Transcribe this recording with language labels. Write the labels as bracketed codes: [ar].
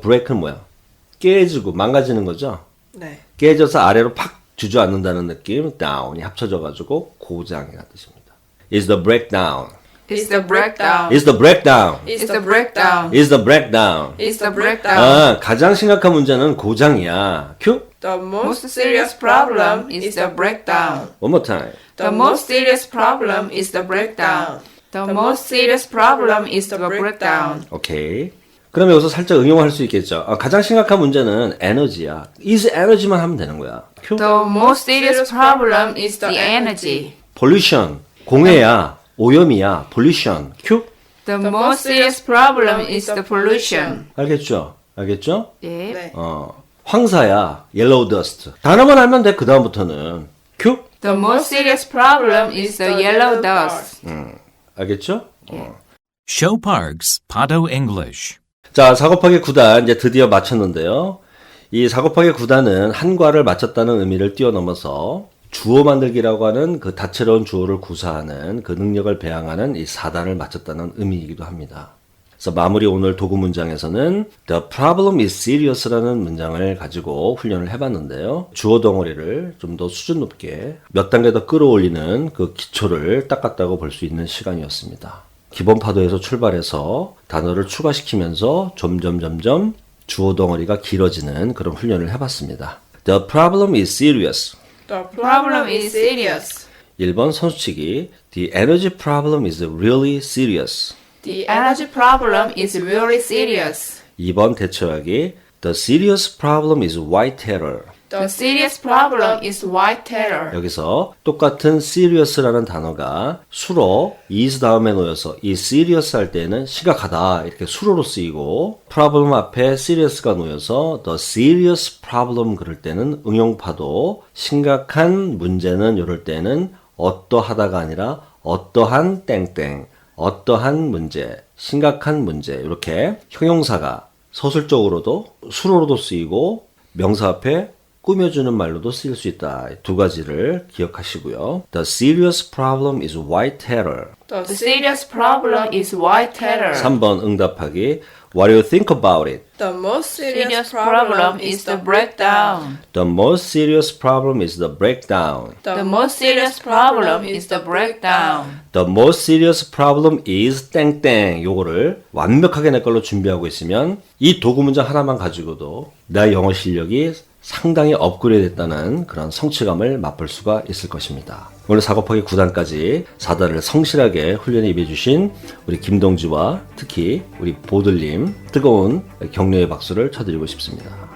[ko] break는 뭐야? 깨지고 망가지는 거죠. 네. 깨져서 아래로 팍 주저앉는다는 느낌. down이 합쳐져가지고 고장이라는 뜻입니다. [en] is the breakdown. It's the breakdown. is the breakdown. It's the breakdown. is the breakdown. It's the breakdown. [ko] 가장 심각한 문제는 고장이야. 큐. [en] The most serious problem is the breakdown. One more time. The most serious problem is the breakdown. The most serious problem is the breakdown. [ko] 오케이. 그럼 여기서 살짝 응용할 수 있겠죠. 가장 심각한 문제는 에너지야. [en] is energy [ko] 만 하면 되는 거야. 큐. [en] The most serious problem is the energy. [ko] pollution. 공해야. 오염이야. pollution. 큐. [en] The most serious problem is the pollution. [ko] 알겠죠? 알겠죠? 예. 네. 황사야. [en] yellow dust. [ko] 단어만 알면 돼. 그 다음부터는. 큐. [en] The most serious problem is the yellow dust. [ko] 알겠죠? [en] Show Parks, Pado English. [ko] 자, 4곱하기 9단 이제 드디어 마쳤는데요. 이 4곱하기 9단은 한과를 마쳤다는 의미를 뛰어넘어서 주어 만들기라고 하는 그 다채로운 주어를 구사하는 그 능력을 배양하는 이 4단을 마쳤다는 의미이기도 합니다. 그래서 마무리 오늘 도구 문장에서는 [en] The problem is serious [ko] 라는 문장을 가지고 훈련을 해봤는데요. 주어 덩어리를 좀 더 수준 높게 몇 단계 더 끌어올리는 그 기초를 닦았다고 볼 수 있는 시간이었습니다. 기본 파도에서 출발해서 단어를 추가시키면서 점점 주어 덩어리가 길어지는 그런 훈련을 해봤습니다. [en] The problem is serious. The problem is serious. [ko] 1번 선수치기. [en] The energy problem is really serious. The energy problem is really serious. [ko] 2번 대처하기. [en] The serious problem is white terror. The serious problem is white terror. [ko] 여기서 똑같은 serious라는 단어가 수로 is 다음에 놓여서 이 serious 할 때는 심각하다 이렇게 수로로 쓰이고 problem 앞에 serious가 놓여서 [en] the serious problem [ko] 그럴 때는 응용파도 심각한 문제는 이럴 때는 어떠하다가 아니라 어떠한 땡땡 어떠한 문제 심각한 문제 이렇게 형용사가 서술적으로도 수로로도 쓰이고 명사 앞에 꾸며주는 말로도 쓰일 수 있다. 두 가지를 기억하시고요. [en] The serious problem is white terror. The serious problem is white terror. [ko] 3번 응답하기. [en] What do you think about it? The most Serious problem is the breakdown. The most serious problem is the breakdown. The most serious problem is the breakdown. The most serious problem is [ko] 땡땡. 요거를 완벽하게 내 걸로 준비하고 있으면 이 도구 문장 하나만 가지고도 내 영어 실력이 상당히 업그레이드 됐다는 그런 성취감을 맛볼 수가 있을 것입니다. 오늘 사고파기 9단까지 4단을 성실하게 훈련에 임해주신 우리 김동주와 특히 우리 보들님 뜨거운 격려의 박수를 쳐드리고 싶습니다.